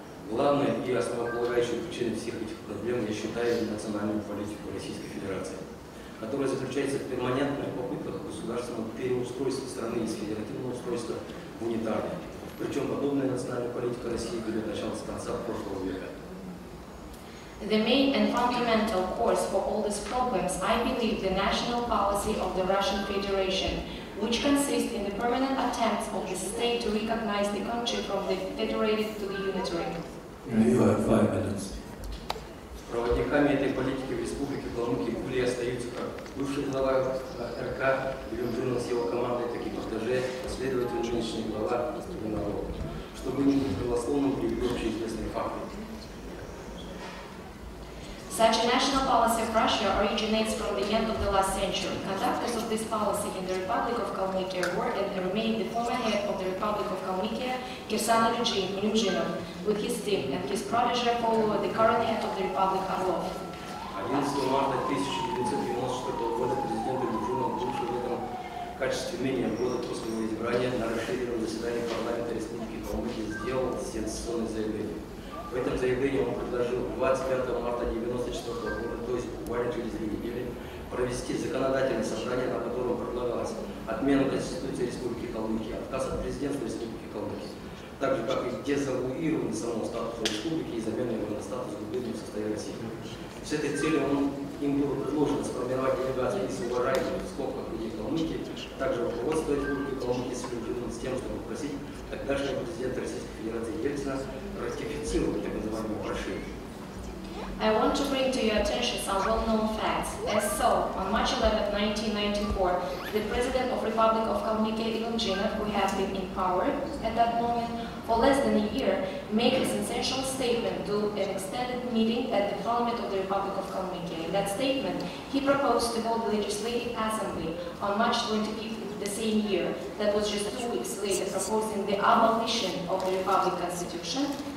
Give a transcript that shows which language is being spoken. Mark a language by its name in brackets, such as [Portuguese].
[Russian] Главной и основополагающей причиной всех этих проблем я считаю национальную политику Российской Федерации, которая заключается в перманентных попытках государственного переустройства страны из федеративного устройства в унитарное. Причем подобная национальная политика России берет начало с конца прошлого века. [English] The main and fundamental cause for all these problems, I believe, the national policy of the Russian Federation, which consists in the permanent attempts of the state to recognize the country from the federated to the unitary. You have 5 minutes. [Russian] Проводниками этой политики в Республике Калмыкия были и остаются как бывший глава РК Илюмжинов с его командой, так и протеже, последовательно нынешний глава народа, чтобы не быть голословным, привели общеизвестные факты. [English] Such a national policy of Russia originates from the end of the last century. Conductors of this policy in the Republic of Kalmykia were and remain the former head of the Republic of Kalmykia, Kirsan Ilymzhinov, with his team, and his protege follower, the current head of the Republic, Orlov. [Russian] 11 марта 1994 года президент Илюмжинов, бывший в этом качестве менее года после его избрания, на расширенном заседании парламента Республики Калмыкия сделал сенсационное заявление. В этом заявлении он предложил 25 марта 1994 года, то есть буквально через 2 недели, провести законодательное собрание, на котором предлагалось отмену Конституции Республики Калмыкия, отказ от президентства Республики Калмыкия, так же как и дезавуирование самого статуса республики и замена его на статус губернии в составе России. С этой целью им было предложено сформировать делегацию из уважаемых в скобках людей Калмыкии, также руководство Республики Калмыкия с тем, чтобы просить тогдашнего президента Российской Федерации Ельцина ратифицировать так называемое прошение. [English] I want to bring to your attention some well-known facts. As so, on March 11, 1994, the President of Republic of Kalmykia, Ilymzhinov, who had been in power at that moment for less than a year, made a sensational statement to an extended meeting at the Parliament of the Republic of Kalmykia. In that statement, he proposed to hold the Legislative Assembly on March 25th the same year, that was just 2 weeks later, proposing the abolition of the Republic Constitution,